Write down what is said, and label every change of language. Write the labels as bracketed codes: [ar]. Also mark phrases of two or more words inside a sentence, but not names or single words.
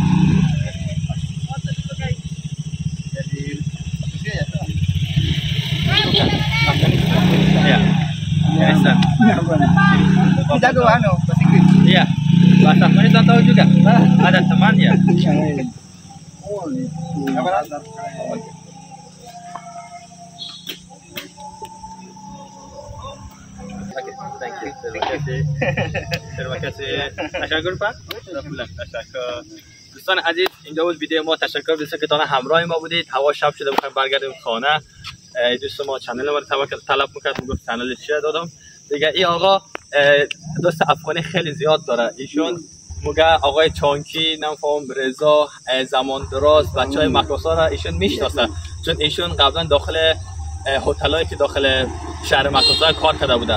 [id] Jadi Rusia ya? Ya. Biasa. Jago bahasa Inggris. Iya. Bahasa Afghanistan tahu juga. Ada teman ya. Oh, apa? [en] Thank you. [id] Terima kasih. Terima kasih. [fa] تشکر پا. تشکر. دوستان عزیز اینجا بود ویدیو ما. تشکر دوستان که تا همراه ما بودید. هوا شب شده میخوایم برگردیم خانه. دوست ما چنل ما رو طلب میکرد، میگفت چنل چیه دادم دیگه. این آقا دوست افغانی خیلی زیاد داره. ایشون میگه آقای چانکی نمیفهم رضا زمان دراز بچهای مکروسا را ایشون میشناسه، چون ایشون قبلا داخل هتلایی که داخل شهر مکروسا کار کرده بوده.